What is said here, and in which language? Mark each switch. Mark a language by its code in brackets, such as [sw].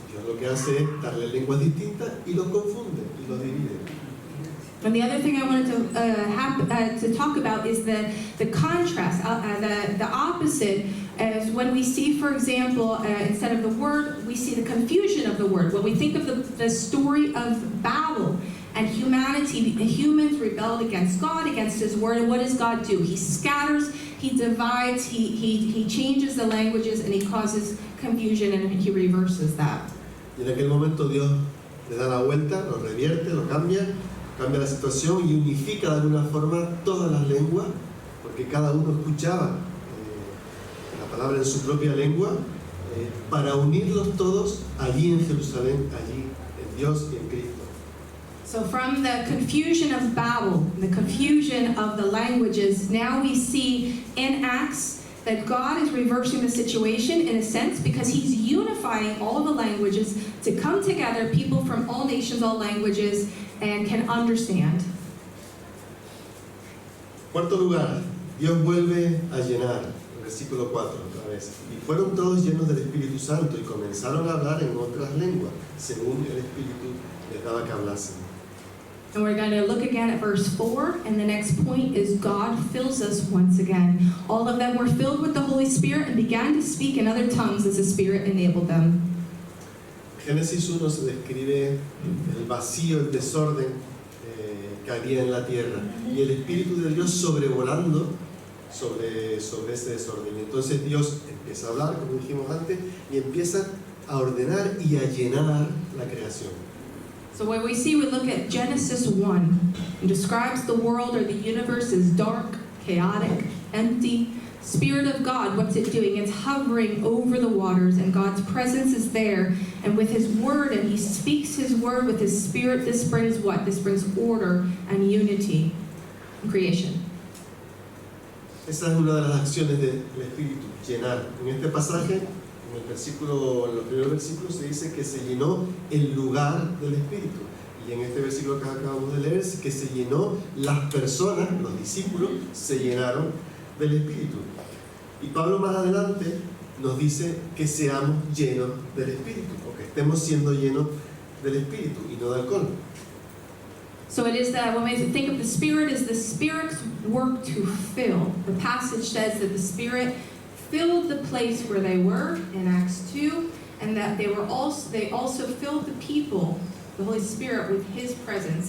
[es] Dios lo que hace es darle lenguas distintas y los confunde y los divide. [en] And the other thing I wanted to talk about is the contrast, the opposite. As when we see, for example, instead of the word, we see the confusion of the word. When we think of the story of Babel and humanity, the humans rebelled against God, against His word, and what does God do? He scatters, He divides, He changes the languages, and He causes confusion, and He reverses that. [es] Y en aquel momento Dios le da la vuelta, lo revierte, lo cambia la situación y unifica de alguna forma todas las lenguas, porque cada uno escuchaba la palabra en su propia lengua, para unirlos todos allí en Jerusalén, allí en Dios y en Cristo. [en] So from the confusion of Babel, the confusion of the languages, now we see in Acts that God is reversing the situation in a sense because He's unifying all of the languages to come together, people from all nations, all languages, and can understand. [es] Cuarto lugar, Dios vuelve a llenar. Versículo 4 otra vez. Y fueron todos llenos del Espíritu Santo y comenzaron a hablar en otras lenguas, según el Espíritu les daba que hablasen. [en] And we're going to look again at verse 4, and the next point is God fills us once again. All of them were filled with the Holy Spirit and began to speak in other tongues as the Spirit enabled them. [es] Génesis 1 se describe el vacío, el desorden que había en la tierra y el Espíritu de Dios sobrevolando sobre ese desorden. Entonces Dios empieza a hablar, como dijimos antes, y empieza a ordenar y a llenar la creación. [en] So what we see, we look at Genesis 1. It describes the world or the universe as dark, chaotic, empty. Spirit of God, what's it doing? It's hovering over the waters, and God's presence is there. And with His Word, and He speaks His Word with His Spirit, this brings what? This brings order and unity in creation. [es] Esa es una de las acciones del Espíritu, llenar. En este pasaje, en los primeros versículos, se dice que se llenó el lugar del Espíritu. Y en este versículo que acabamos de leer, que se llenó las personas, los discípulos, se llenaron del Espíritu. Y Pablo más adelante nos dice que seamos llenos del Espíritu, o que estemos siendo llenos del Espíritu y no de alcohol. [en] So it is that when we think of the Spirit, is the Spirit's work to fill. The passage says that the Spirit filled the place where they were in Acts 2, and that they also filled the people, the Holy Spirit, with His presence.